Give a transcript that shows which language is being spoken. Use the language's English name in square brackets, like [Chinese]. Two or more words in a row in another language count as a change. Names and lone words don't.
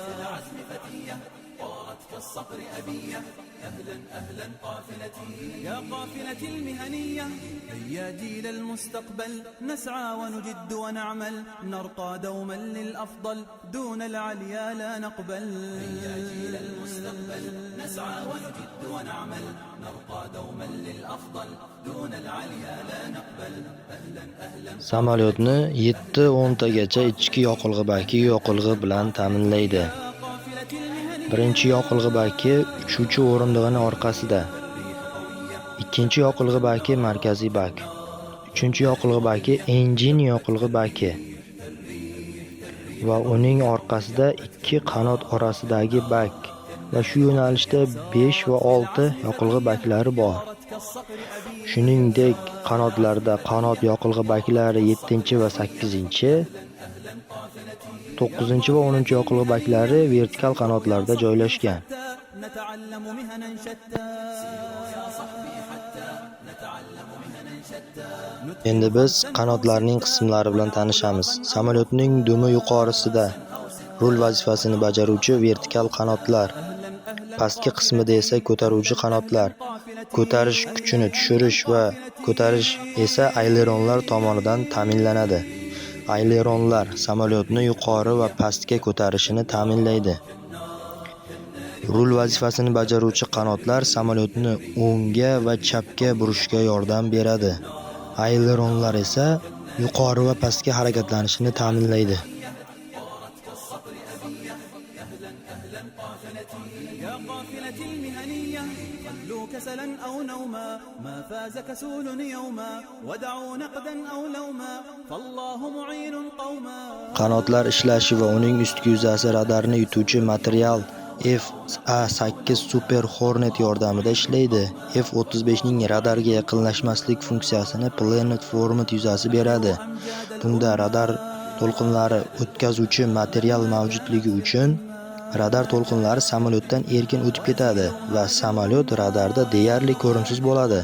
[Arabic] بالعزم فتية طارت كالصقر أبية أهلا أهلا قافلتي يا قافلة المهنية هيا جيل المستقبل نسعى ونجد ونعمل نرقى دوما للأفضل دون العليا لا نقبل هيا جيل المستقبل نسعى ونجد ونعمل نرقى دوما للأفضل دون العليا لا نقبل أهلا أهلا [Uzbek] Samolyotni 7-10 tagacha ichki yoqilg'i baki yoqilg'i bilan ta'minlaydi. Birinchi yoqilg'i baki uchuvchi o'rindig'ining orqasida. Ikkinchi yoqilg'i baki markaziy bak. Uchinchi yoqilg'i baki engine yoqilg'i baki. Va uning orqasida ikki qanot orasidagi bak va shu yo'nalishda 5 va 6 yoqilg'i baklari bor. Shuningdek, qanotlarda qanot yoqilg'i baklari 7 va 8, 9 va 10 yoqilg'i baklari vertikal qanotlarda joylashgan. [Arabic] نتعلم مهنا شتى يا صاحبي حتى نتعلم مهنا شتى [Uzbek] Endi biz qanotlarning qismlari bilan tanishamiz. Samolyotning dumi yuqorisida rul vazifasini bajaruvchi vertikal qanotlar, pastki qismida esa ko'taruvchi qanotlar. Ko'tarish kuchini tushirish va ko'tarish esa ayleronlar tomonidan ta'minlanadi. Ayleronlar samolyotni yuqori va pastga ko'tarishini ta'minlaydi. Rul vazifasini bajaruvchi qanotlar samolyotni o'ngga va chapga burishga yordam beradi. Ayleronlar esa yuqori va pastga harakatlanishini ta'minlaydi. [Arabic] يا قافلة المهنية خلوا كسلا أو نوما ما فاز كسول يوما ودعوا نقدا أو لوما فالله معين قوما [Uzbek] Qanotlar ishlashi va uning ustki yuzasi radarni yutuvchi material F-A8 Super Hornet yordamida ishlaydi. F-35 ning radarga yaqinlashmaslik funksiyasini Planet Format yuzasi beradi. Bunda radar to'lqinlari o'tkazuvchi material mavjudligi uchun radar to'lqinlari samolyotdan erkin o'tib ketadi va samolyot radarda deyarli ko'rimsiz bo'ladi.